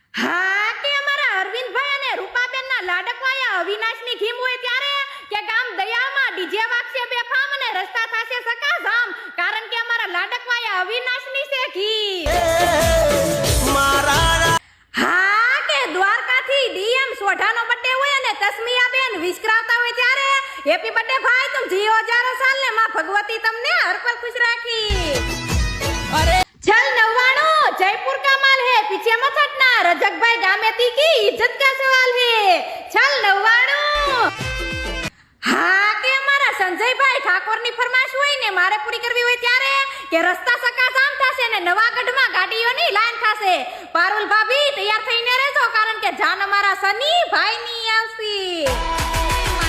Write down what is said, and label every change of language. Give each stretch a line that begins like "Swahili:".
Gujarati: હા કે અમારા અરવિંદભાઈ અને રૂપાબેનના લાડકવાયા અવિનાશની ઘીમ હોય ત્યારે કે ગામ દયામાં ડીજે વાગશે બેફામ અને રસ્તા થશે સકાસામ, કારણ કે અમારા લાડકવાયા અવિનાશની છે ઘી. મારા હા કે દ્વારકાથી DM સોઢાનો બર્થડે હોય અને તસ્મિયાબેન વિસ્કરાવતા હોય ત્યારે હેપી બર્થડે ભાઈ,
Hindi: તુમ જીઓ હજારો સાલ
Gujarati: ને માં ભગવતી તમને હર પલ ખુશ રાખી. અરે
Hindi: चल 99 जयपुर का माल है, पीछे मत हटना, रजक भाई गामेती की इज्जत का सवाल है. चल 99. हाँ के हमारा
Gujarati: संजयભાઈ ઠાકોરની ફરમાઈશ હોય ને મારે પૂરી કરવી હોય ત્યારે કે રસ્તા સકાસામ થશે ને નવાગઢમાં ગાડીઓની લાઈન થશે. પારુલ ભાભી તૈયાર થઈને રહેજો, કારણ કે જાન અમારા સની ભાઈ ની આવશે.